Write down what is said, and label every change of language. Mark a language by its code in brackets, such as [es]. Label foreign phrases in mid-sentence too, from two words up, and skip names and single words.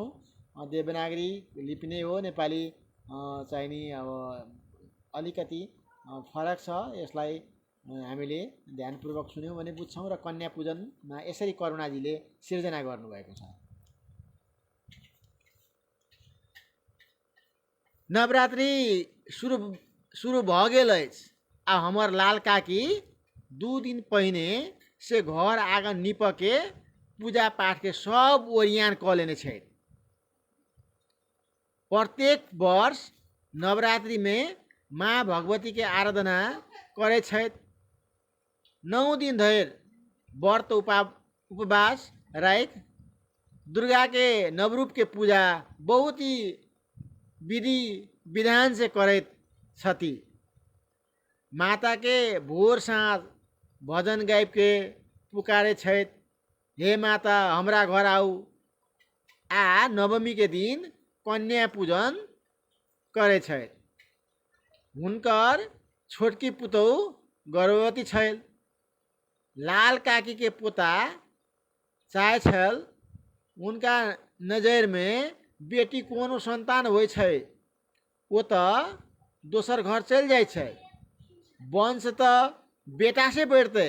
[ne] देवनागरी लिपि नै हो, नेपाली चाहिँ नि अब अलिकति फरक छ। यसलाई हामीले ध्यानपूर्वक सुन्यौँ भने बुझ्छौँ। र कन्या पूजनमा यसरी करुणाजीले सिर्जना गर्नुभएको छ। [mai] नवरात्रि शुरू भ गेल अछि आ हमर लाल काकी 2 दिन पहिने से घर आँगन निपके पूजा पाठ के सब ओरियान क लेने छथि। प्रत्येक वर्ष नवरात्रि में माँ भगवती के आराधना करे छथि। 9 दिन धरि व्रत उपवास राख दुर्गा के नवरूप के पूजा बहुत ही विधि विधान से करे छथि। माता के भोर साँझ भजन गाइब के पुकारे छथि, हे माता हमरा घर आऊ। आ नवमी के दिन कन्या पूजन करे छथि। हुनकर छोटकी पुतौह गर्भवती छल। लाल काकी के पोता चाहे छल उनका नजर में बेटी कोनो संतान होइ छै, वो तो दोसर घर चल जाए छै, वंश तो बेटा से बढ़ते।